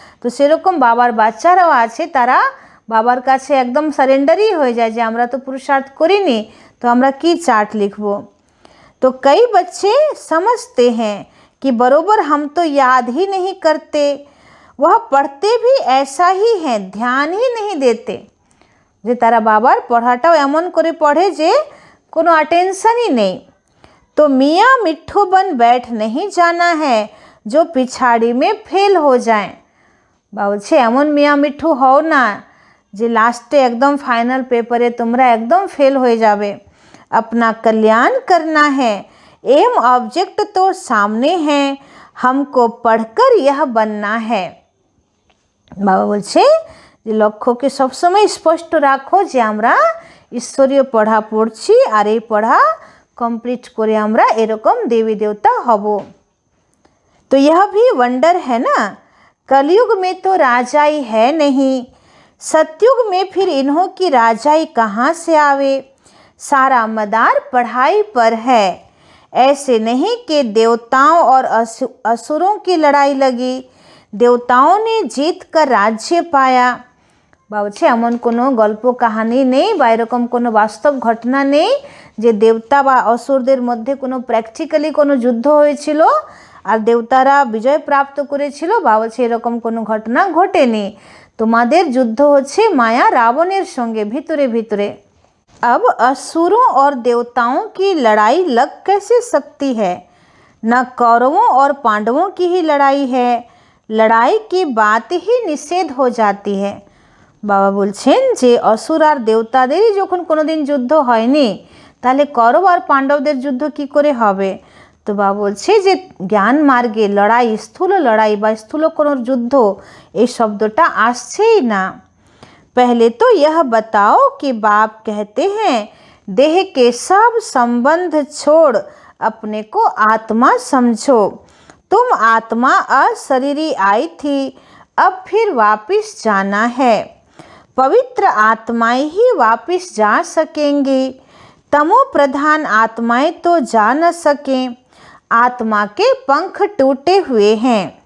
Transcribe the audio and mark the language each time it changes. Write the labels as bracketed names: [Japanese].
[Bangla] তো সেরকম বাবার বাচ্চারাও আছে, তারা বাবার কাছে একদম সারেন্ডারই হয়ে যায় যে আমরা তো পুরুষার্থ করিনি, তো আমরা কি চার্ট লিখব। [Hindi] तो कई बच्चे समझते हैं कि बरोबर हम तो याद ही नहीं करते, वह पढ़ते भी ऐसा ही हैं, ध्यान ही नहीं देते। [Bangla] যে তারা বাবার পড়াটাও এমন করে পড়ে যে কোনো অ্যাটেনশনই নেই। [Hindi] तो मियाँ मिट्ठू बन बैठ नहीं जाना है जो पिछाड़ी में फेल हो जाए। [Bangla] বলছে এমন মিয়াঁ মিঠু হও না যে লাস্টে একদম ফাইনাল পেপারে তোমরা একদম ফেল হয়ে যাবে। [Hindi] अपना कल्याण करना है, एम ऑब्जेक्ट तो सामने है, हमको पढ़कर यह बनना है। [Bangla] বাবা বলছে যে লক্ষ্যকে সবসময় স্পষ্ট রাখো যে আমরা ঈশ্বরীয় পড়া পড়ছি আর এই পড়া কমপ্লিট করে আমরা এরকম দেবী দেবতা হব। [Hindi] तो यह भी वंडर है ना, कलयुग में तो राजाई है नहीं, सतयुग में फिर इन्हों की राजाई कहाँ से आवे। सारा मदार पढ़ाई पर है, ऐसे नहीं कि देवताओं और असुरों की लड़ाई लगी, देवताओं ने जीत कर राज्य पाया। [Bangla] বলছে এমন কোনো গল্প কাহানি নেই বা এরকম কোনো বাস্তব ঘটনা নেই যে দেবতা বা অসুরদের মধ্যে কোনো প্র্যাকটিক্যালি কোনো যুদ্ধ হয়েছিল আর দেবতারা বিজয় প্রাপ্ত করেছিল, বাবা বলছে এরকম কোনো ঘটনা ঘটেনি, তোমাদের যুদ্ধ হচ্ছে মায়া রাবণের সঙ্গে ভিতরে ভিতরে। [Hindi] अब असुरों और देवताओं की लड़ाई लग कैसे सकती है? न कौरवों और पांडवों की ही लड़ाई है, लड़ाई की बात ही निषेध हो जाती है। [Bangla] বাবা বলছেন যে অসুর আর দেবতাদেরই যখন কোনোদিন যুদ্ধ হয়নি, তাহলে কৌরব আর পাণ্ডবদের যুদ্ধ কি করে হবে? তো বাবা বলছে যে জ্ঞান মার্গে লড়াই, স্থূল লড়াই বা স্থূল কোনো যুদ্ধ, এই শব্দটা আসছেই না। [Hindi] पहले तो यह बताओ कि बाप कहते हैं देह के सब संबंध छोड़ अपने को आत्मा समझो, तुम आत्मा अशरीरी आई थी, अब फिर वापस जाना है, पवित्र आत्माएं ही वापस जा सकेंगी, तमो प्रधान आत्माएं तो जा न सकें, आत्मा के पंख टूटे हुए हैं,